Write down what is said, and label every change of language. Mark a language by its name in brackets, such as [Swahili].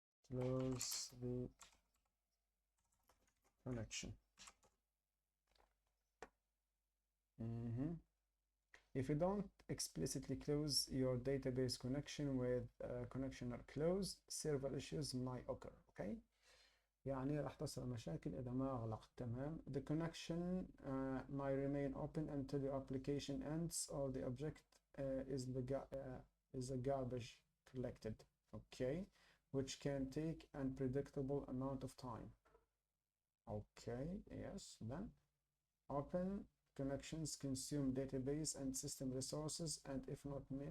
[English] Close the connection. If you don't explicitly close your database connection with connection are closed, server issues might occur. [Arabic] Okay, يعني راح تصير مشاكل إذا ما أغلقت. تمام. [English] The connection might remain open until your application ends or the object is a garbage collected. Okay, which can take unpredictable amount of time. Okay, yes. Then open connections consume database and system resources, and if not